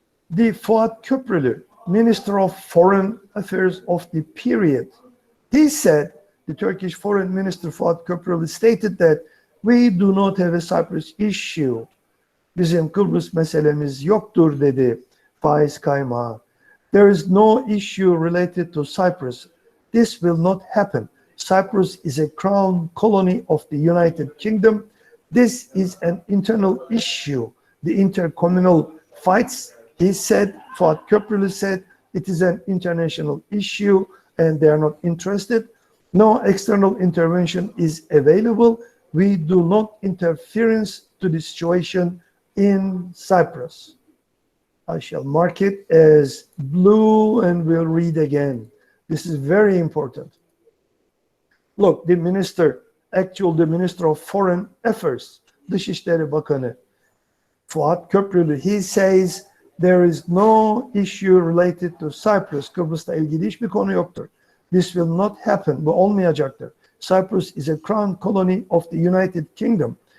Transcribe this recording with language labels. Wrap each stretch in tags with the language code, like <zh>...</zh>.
<en>The Fuat Köprülü, Minister of Foreign Affairs of the period, he said, the Turkish Foreign Minister Fuat Köprülü stated that we do not have a Cyprus issue.</en> <tr>Bizim Kıbrıs meselemiz yoktur dedi Faiz Kaymak.</tr> <en>There is no issue related to Cyprus. This will not happen. Cyprus is a crown colony of the United Kingdom. This is an internal issue. The intercommunal fights, he said, Fuat Köprülü said, it is an international issue and they are not interested. No external intervention is available. We do not interference to the situation in Cyprus. I shall mark it as blue and we'll read again. This is very important. Look, the minister, the Minister of Foreign Affairs,</en> <tr>Dışişleri Bakanı,</tr> <en>Fuat Köprülü, he says there is no issue related to Cyprus.</en> <tr>Kıbrıs'la ilgili hiçbir konu yoktur.</tr> <en>This will not happen.</en> <tr>Bu olmayacaktır.</tr> <en>Cyprus is a crown colony of the United Kingdom.</en>